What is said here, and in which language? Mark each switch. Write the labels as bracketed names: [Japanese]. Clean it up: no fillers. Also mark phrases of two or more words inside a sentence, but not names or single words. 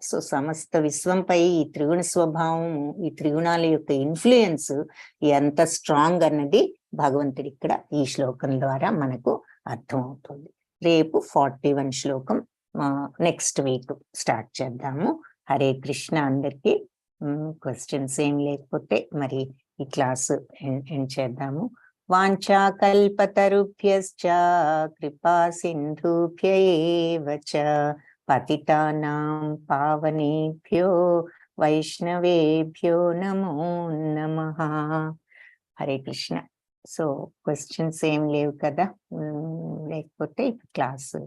[Telugu] సో సమస్త విశ్వంపై ఈ త్రిగుణ స్వభావం, ఈ త్రిగుణాల యొక్క ఇన్ఫ్లుయెన్స్ ఎంత స్ట్రాంగ్ అన్నది భగవంతుడి ఇక్కడ ఈ శ్లోకం ద్వారా మనకు అర్థమవుతుంది. రేపు 41 శ్లోకం [English] next week start [Telugu] చేద్దాము. హరే కృష్ణ. అందరికి క్వశ్చన్స్ ఏం లేకపోతే మరి ఈ [English] class end [Telugu] చేద్దాము. [Sanskrit] వాంఛా కల్పతరుభ్యశ్చ కృపా సింధుభ్య ఏవ చ పతితానాం పావనేభ్యో వైష్ణవేభ్యో నమో నమః. [Telugu] హరే కృష్ణ. సో క్వశ్చన్స్ ఏం లేవు కదా, లేకపోతే క్లాస్